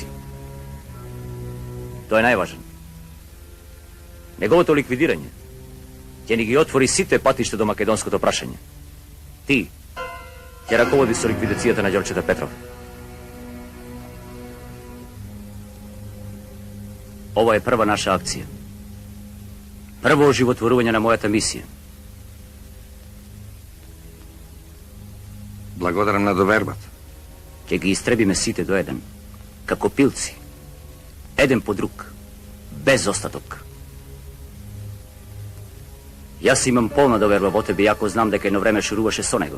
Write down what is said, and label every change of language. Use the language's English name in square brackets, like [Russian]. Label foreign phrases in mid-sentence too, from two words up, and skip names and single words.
[Macedonian] Тоа е најважен. Неговото ликвидирање ќе ни ги отвори сите патишта до македонското прашање. Ти ќе раководи со ликвидацијата на Ѓорчета Петров. [Serbian] Ovo je prva naša akcija. [Macedonian] Prvo oživotvoruvanje na mojata misija. Благодарам на довербата. Ке ги истребиме сите до еден. Како пилци. Еден по друг. Без остаток. Јас имам полна доверба во тебе, јако знам дека едно време шуруваше со него.